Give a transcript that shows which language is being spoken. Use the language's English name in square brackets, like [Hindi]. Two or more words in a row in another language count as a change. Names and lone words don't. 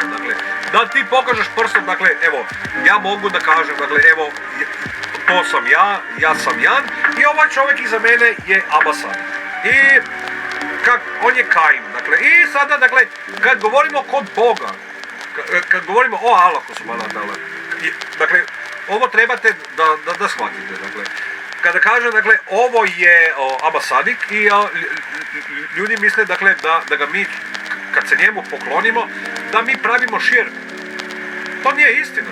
[Bosnian] Dakle, da ti pokažeš prstom, dakle, evo, ja mogu da kažem, dakle, evo, to sam ja sam Jan i ovaj čovjek iza mene je Abasan. I on je Qaim. Dakle, i sada, dakle, kad govorimo kod Boga, kad govorimo o Allahu [Arabic] سبحانه وتعالى, [Bosnian] dakle, ovo trebate da shvatite, dakle. Kada kažem, dakle, ovo je Abasadik i ljudi misle, dakle, da ga mi, kad se njemu poklonimo, da mi pravimo širk. To nije istina.